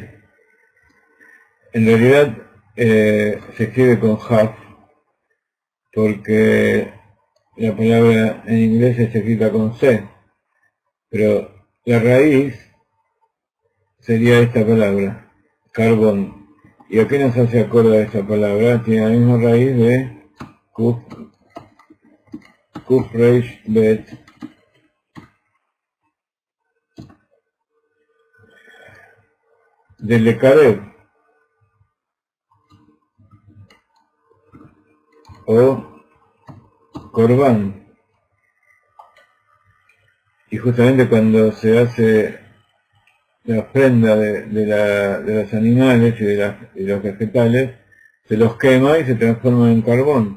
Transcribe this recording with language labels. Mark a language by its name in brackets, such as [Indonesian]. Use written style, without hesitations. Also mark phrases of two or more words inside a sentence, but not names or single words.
[Spanish] En realidad se escribe con haf, porque la palabra en inglés está escrita con C, pero la raíz sería esta palabra, carbón. ¿Y a qué nos hace acordar esta palabra? Tiene la misma raíz de [Hebrew] קוף ריש בית, [Spanish] de lekarev, o corbán. Y justamente cuando se hace la ofrenda de los animales y de los vegetales, se los quema y se transforma en carbón.